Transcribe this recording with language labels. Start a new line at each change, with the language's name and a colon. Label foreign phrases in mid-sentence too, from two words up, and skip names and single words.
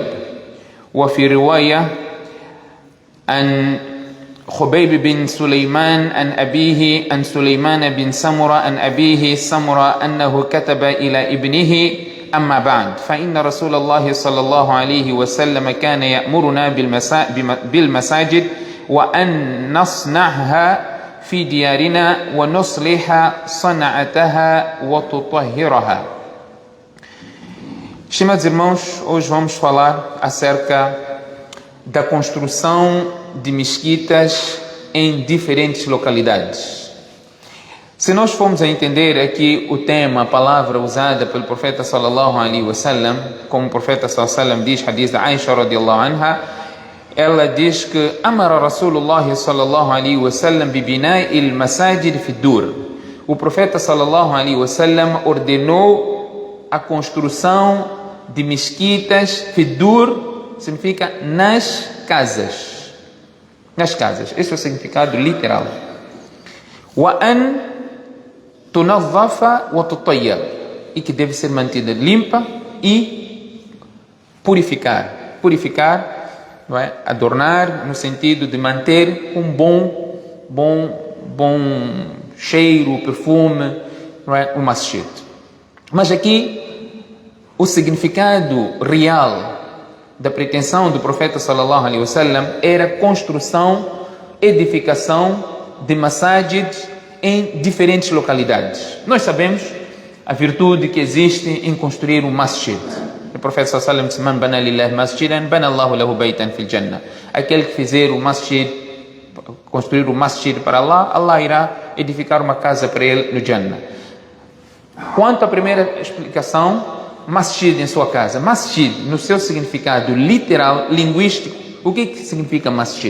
Arabic: وفي رواية عن خبيب بن سليمان عن أبيه عن سليمان بن سمرة عن أبيه سمرة أنه كتب إلى ابنه: أما بعد، فإن رسول الله صلى الله عليه وسلم كان يأمرنا بالمساجد وأن نصنعها في ديارنا ونصلح صنعتها وتطهرها.
Portuguese: Estimados irmãos, hoje vamos falar acerca da construção de mesquitas em diferentes localidades. Se nós formos a entender aqui o tema, a palavra usada pelo profeta
Arabic: صلى الله عليه وسلم,
Portuguese: como o profeta
Arabic: صلى الله عليه وسلم
Portuguese: diz, hadith da Aisha
Arabic: رضي الله عنها,
Portuguese: ela diz que
Arabic: أمر رسول الله صلى الله عليه وسلم ببناء المساجد في الدور.
Portuguese: O profeta
Arabic: صلى الله عليه وسلم
Portuguese: ordenou a construção de mesquitas
Arabic: في الدور,
Portuguese: significa nas casas. Nas casas. Esse é o significado literal.
Arabic: وَأَن تُنَظَّفَ وَتُطَيَّبْ.
Portuguese: E que deve ser mantida limpa e purificar. Purificar, não é? Adornar, no sentido de manter um bom cheiro, perfume, não é? O masjid. Mas aqui, o significado real da pretensão do profeta
Arabic: صلى الله عليه وسلم
Portuguese: era construção, edificação de masajid em diferentes localidades. Nós sabemos a virtude que existe em construir um masjid. O profeta
Arabic: صلى الله عليه وسلم disse: "من بنى لله مسجدا بنى الله له بيتا في الجنة."
Portuguese: Aquele que fizer o masjid, construir o masjid para Allah, Allah irá edificar uma casa para ele no Jannah. Quanto à primeira explicação, masjid em sua casa. Masjid, no seu significado literal, linguístico, o que significa masjid?